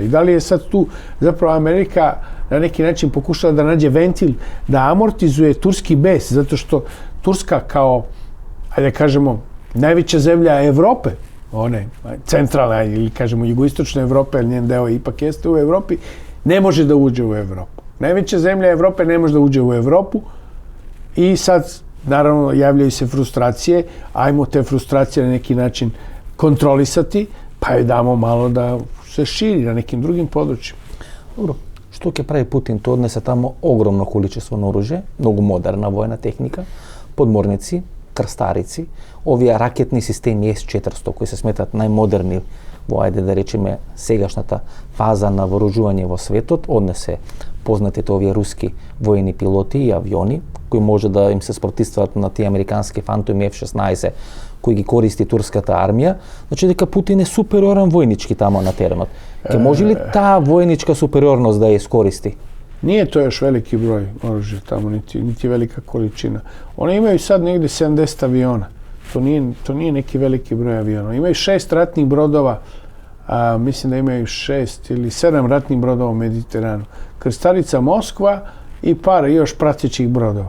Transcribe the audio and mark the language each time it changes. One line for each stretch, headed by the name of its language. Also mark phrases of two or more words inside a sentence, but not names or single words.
Serbian: I da li je sad tu zapravo Amerika na neki način pokušala da nađe ventil, da amortizuje turski bes, zato što Turska kao, ajde kažemo, najveća zemlja Evrope, one centralne ili kažemo jugoistočne Evrope, ali njen deo ipak jeste u Evropi, ne može da uđe u Evropu. Najveća zemlja Evrope ne može da uđe u Evropu i sad naravno javljaju se frustracije, ajmo te frustracije na neki način kontrolisati, pa joj damo malo da se širi na nekim drugim područjima. Dobro,
Macedonian: што ќе прави Путин? Тоа однесе тамо огромно количество на оружје, многу модерна војна техника, подморници, крстарици, овие ракетни системи С-400 кои се сметат најмодерни во, ајде да речеме, сегашната фаза на вооружување во светот, однесе познатите овие руски воени пилоти и авиони, кои може да им се спротивстват на тие американски фантоми F-16, кои ги користи турската армија, значи дека Путин е супериорен војнички тамо на теренот. Ке може ли таа војничка супериорност да ја искористи?
Serbian: Nije to još veliki broj oružja tamo, niti velika količina. One imaju sad negdje 70 aviona. To nije neki veliki broj aviona. Imaju 6 ratnih brodova mislim da imaju 6 ili 7 ratnih brodova u Mediteranu. Krstarica Moskva i par još pratećih brodova.